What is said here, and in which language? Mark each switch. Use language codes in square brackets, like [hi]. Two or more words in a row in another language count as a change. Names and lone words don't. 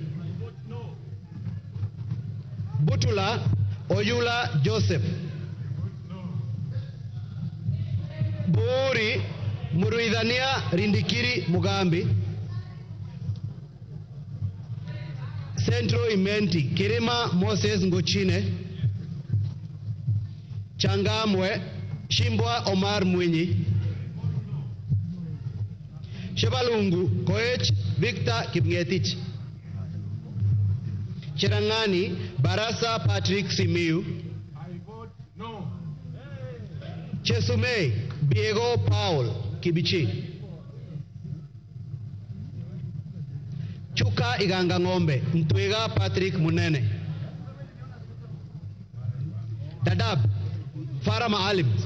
[en] Butula Oyula Joseph. Buri Muruidhania Rindikiri Mugambi. Central Imenti Kirima Moses Ngochine. Changamwe Shimbwa Omar Mwinyi. Shebalungu Koech Victor Kipngetich. Cherangani Barasa Patrick Simiu. I vote no. Chesumei Diego Paul Kibichi. Chuka Iganga Ngombe Mtwiga Patrick Munene. Dadab Farah Maalim.